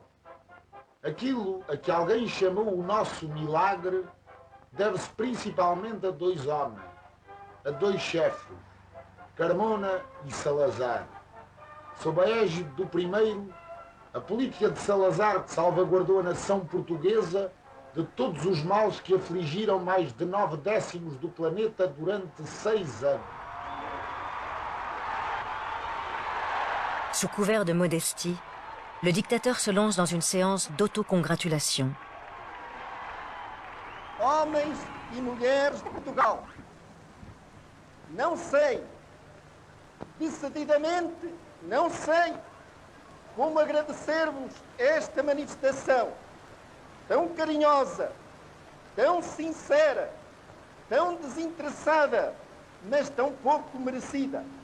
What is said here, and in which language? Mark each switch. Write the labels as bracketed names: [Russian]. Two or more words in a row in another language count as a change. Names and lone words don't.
[Portuguese] Aquilo a que alguém chamou o nosso milagre deve-se principalmente a dois homens, a dois chefes, Carmona e Salazar. Sob a égide do primeiro, a política de Salazar que salvaguardou a nação portuguesa de todos os males que afligiram mais de 9/10 do planeta durante 6 anos. [French] Sous couvert de modestie, le dictateur se lance dans une séance d'autocongratulation. [Portuguese] Homens e mulheres de Portugal, não sei, decididamente não sei como agradecer-vos esta manifestação tão carinhosa, tão sincera, tão desinteressada, mas tão pouco merecida.